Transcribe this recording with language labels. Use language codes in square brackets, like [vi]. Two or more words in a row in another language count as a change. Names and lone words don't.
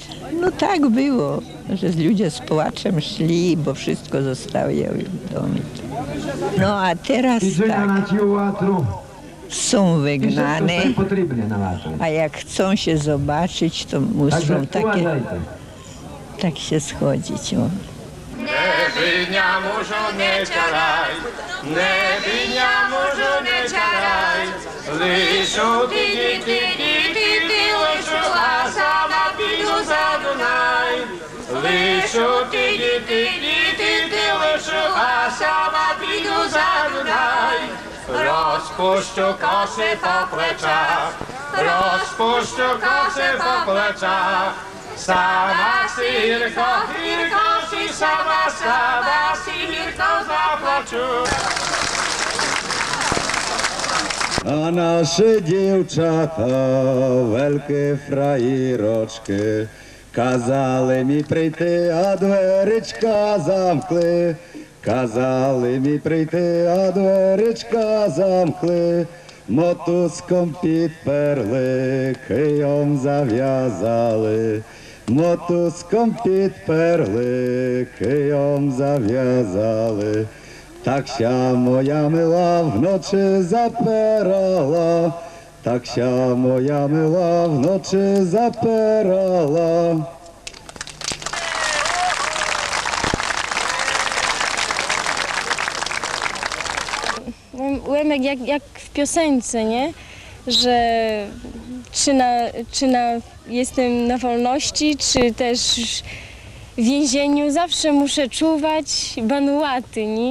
[pl] No tak było, że ludzie z płaczem szli, bo wszystko zostawiały w domu. No a teraz tak, są wygnane, a jak chcą się zobaczyć, to muszą tak się schodzić. O. [rue] Nebynia mużu nie ciaraj, nebynia mużu nie ciaraj, lyszu ty, lyszu, a sama pidu za Dunaj. Lyszu ty, lyszu, a sama pidu za Dunaj. Rozpuszczu kosy po pleczach, rozpuszczu kosy po pleczach. Sama sirko, si sama, sirko zaplaczu. A nasze dziewczata, wielkie frajerочки, казали mi прийти, а дверечка замкли. Казали mi прийти, а дверечка замкли. Мотузком підперли, кийом зав'язали. Мотузком підперли, кийом зав'язали. Так ся моя мила вночі запирала, так ся моя мила вночі запирала. [pl] Łemek jak w piosence, nie? Że jestem na wolności, czy też w więzieniu, zawsze muszę czuwać banułaty, nie?